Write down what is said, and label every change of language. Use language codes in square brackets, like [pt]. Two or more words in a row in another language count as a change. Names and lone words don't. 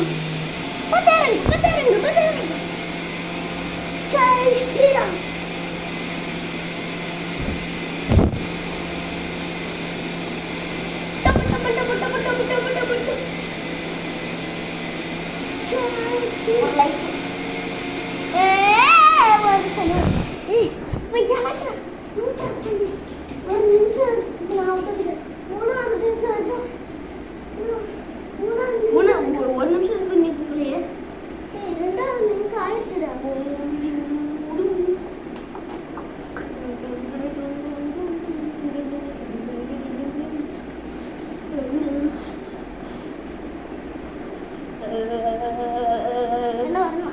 [hi] Bajrang, Bajrang, Bajrang. Jai Shriram. [en] Double, double, double, double, double, double, double. [hi] Jai Shriram. Like. [en] What is it? Wait, Janaka. [ta] ஒரு நிமிஷம் நான் வந்து 3வது நிமிஷம் இருக்கு. 1 நிமிஷம் இருக்கு. நீ சொல்லியே 2வது நிமிஷம் ஆயிடுச்சுடா. என்ன வரணும்?